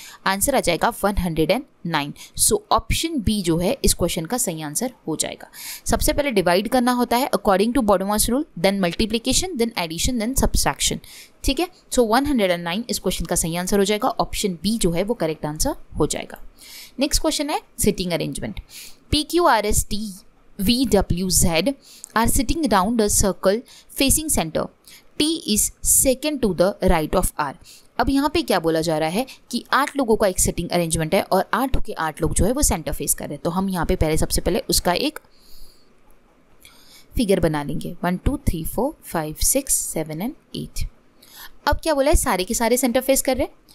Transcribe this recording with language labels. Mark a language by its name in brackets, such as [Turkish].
[Hindi] Answer आ जाएगा 109. So option B जो है इस क्वेश्चन का सही आंसर हो जाएगा. सबसे पहले डिवाइड करना होता है [English] According to BODMAS rule, then multiplication, then addition, then subtraction. [Hindi] ठीक है, सो 109 इस क्वेश्चन का सही आंसर हो जाएगा. ऑप्शन बी जो है वो करेक्ट आंसर हो जाएगा. नेक्स्ट क्वेश्चन है sitting arrangement. [English] PQRST VWZ are sitting around a circle facing center. T is second to the right of R. [Hindi] अब यहाँ पे क्या बोला जा रहा है कि 8 लोगों का एक सिटिंग अरेंजमेंट है और 8 के 8 लोग जो है वो सेंटर फेस कर रहे हैं. तो हम यहाँ पे सबसे पहले उसका एक फिगर बना लेंगे. 1 2 3 4 5 6 7 एंड 8. अब क्या बोला है, सारे के सारे सेंटर फेस कर रहे हैं.